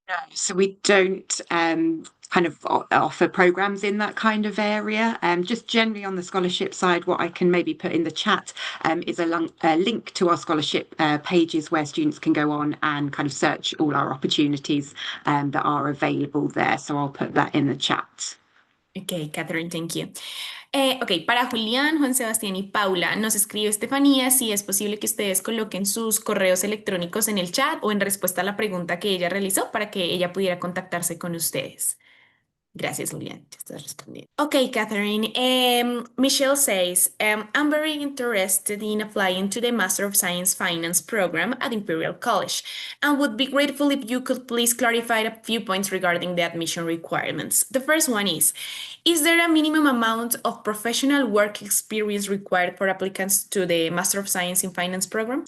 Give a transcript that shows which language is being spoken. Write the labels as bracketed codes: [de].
[en] No, so we don't kind of offer programs in that kind of area. Just generally on the scholarship side, what I can maybe put in the chat is a link to our scholarship pages where students can go on and kind of search all our opportunities that are available there. So I'll put that in the chat. Ok, Catherine, thank you. [es] Ok, para Julián, Juan Sebastián y Paula, nos escribe Estefanía si es posible que ustedes coloquen sus correos electrónicos en el chat o en respuesta a la pregunta que ella realizó para que ella pudiera contactarse con ustedes. Gracias, Julián. Ya estás respondiendo. Okay, Catherine. [en] Michelle says, I'm very interested in applying to the Master of Science Finance program at Imperial College and would be grateful if you could please clarify a few points regarding the admission requirements. The first one is there a minimum amount of professional work experience required for applicants to the Master of Science in Finance program?